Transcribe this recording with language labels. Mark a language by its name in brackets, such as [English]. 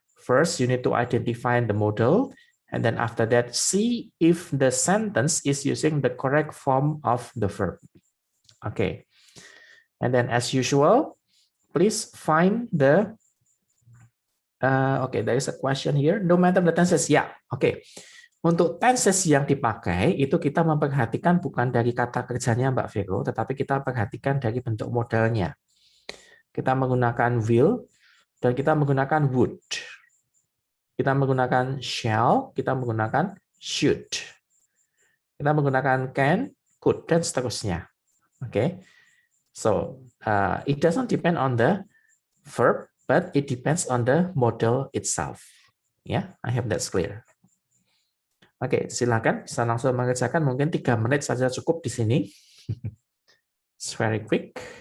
[English] First, you need to identify the modal. And then after that, see if the sentence is using the correct form of the verb. Okay. And then as usual, please find the... okay, there is a question here. No matter the tenses. Yeah, okay. [Indonesian] Untuk tenses yang dipakai, itu kita memperhatikan bukan dari kata kerjanya Mbak Vero, tetapi kita perhatikan dari bentuk modalnya. Kita menggunakan will, dan kita menggunakan would. Kita menggunakan shall, kita menggunakan should. Kita menggunakan can, could, dan seterusnya. [English] Okay. So, it doesn't depend on the verb, but it depends on the modal itself. Yeah, I hope that's clear. [Indonesian] Oke, silakan bisa langsung mengerjakan, mungkin 3 menit saja cukup di sini. [English] It's very quick.